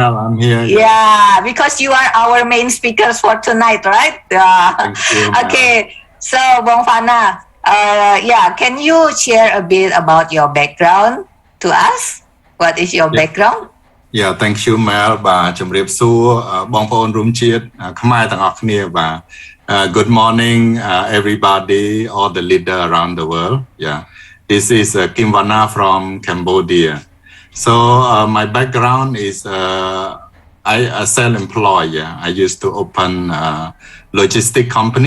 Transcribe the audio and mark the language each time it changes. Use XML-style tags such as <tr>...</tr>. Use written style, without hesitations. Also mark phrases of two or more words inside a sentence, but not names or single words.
<en>Mel. I'm here. Yeah, because you are our main speakers for tonight, right? Thank you, Mel. Okay, so Bong Phana, can you share a bit about your background to us? What is your background? Yeah, thank you, Mel.</en> <km>បាទជំរាបសួរបងប្អូនរួមជាតិខ្មែរទាំងអស់គ្នាបាទ</km> <en>Good morning, everybody, all the leader around the world. Yeah, this is Kim Phana from Cambodia. So my background is I self-employed. Yeah, I used to open a logistic company.</en>